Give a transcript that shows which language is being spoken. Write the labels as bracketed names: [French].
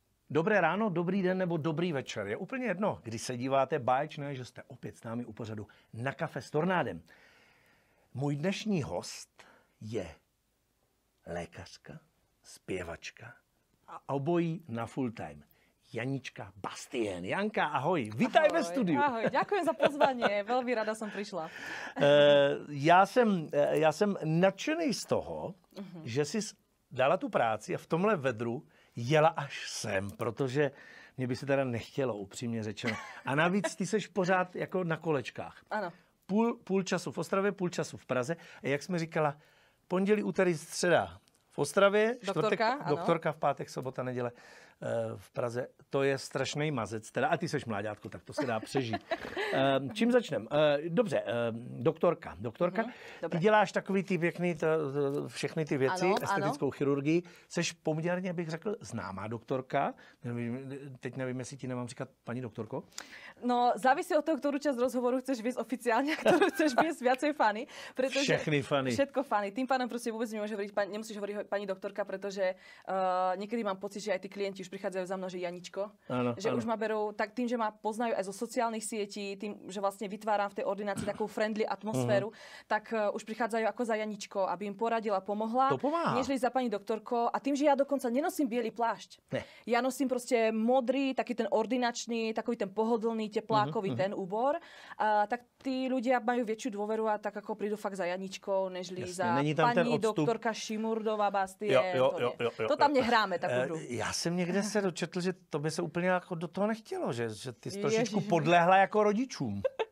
[Czech] Dobré ráno, dobrý den nebo dobrý večer. Je úplně jedno, když se díváte, báječné, že jste opět s námi u pořadu Na kafe s Tornádem. Můj dnešní host je lékařka, zpěvačka a obojí na full time. Janička Bastien. Janka, ahoj, vítaj ve studiu. [Slovak] Ahoj, ďakujem za pozvanie, veľmi rada som prišla. [Czech] Já jsem nadšený z toho, že jsi dala tu práci a v tomhle vedru jela až sem, protože mě by se teda nechtělo, upřímně řečeno. A navíc ty seš pořád jako na kolečkách. Ano. Půl času v Ostravě, půl času v Praze. A jak jsme říkala, pondělí, úterý, středa v Ostravě, doktorka v pátek, sobota, neděle v Praze. To je strašný mazec. Teda, a ty seš mláďátko, tak to se dá přežít. Čím začneme? Dobře, doktorka. Ty děláš takový ty pěkný, všechny ty věci, ano, estetickou chirurgii. Seš poměrně, bych řekl, známá doktorka. Teď nevím, jestli ti nemám říkat paní doktorko. [Slovak] No, závisí od toho, ktorú časť rozhovoru chceš viesť oficiálne a ktorú chceš viesť viacej fany. [Czech] Všechny fany. [Slovak] Všetko fany. Tým pádom proste vôbec nemusíš hovoriť pani doktorka, pretože niekedy mám pocit, že aj tí klienti už prichádzajú za mnou, že Janičko. Áno, že už ma berú, tak tým, že ma poznajú aj zo sociálnych sietí, tým, že vlastne vytváram v tej ordinácii takú friendly atmosféru, tak už prichádzajú ako za Janičko, aby im poradila, pomohla. [Czech] To pomáha. [Slovak] Nežli za pani doktorko. A tým, že ja dokonca nenosím biely plášť. [Czech] Ne. [Slovak] Ja nosím proste modrý, taký ten ordinačný, [Czech] takový ten pohodlný, [Slovak] teplákový ten úbor. Tak tí ľudia majú väčšiu dôveru a tak ako prídu fakt za Janičkou, nežli za pani doktorka Šimurdová Bastien. [Czech] To tam nehráme takovou hru. Já jsem někde se dočetl, že to by se úplně jako do toho nechtělo, že ty jsi trošičku podlehla jako rodičům.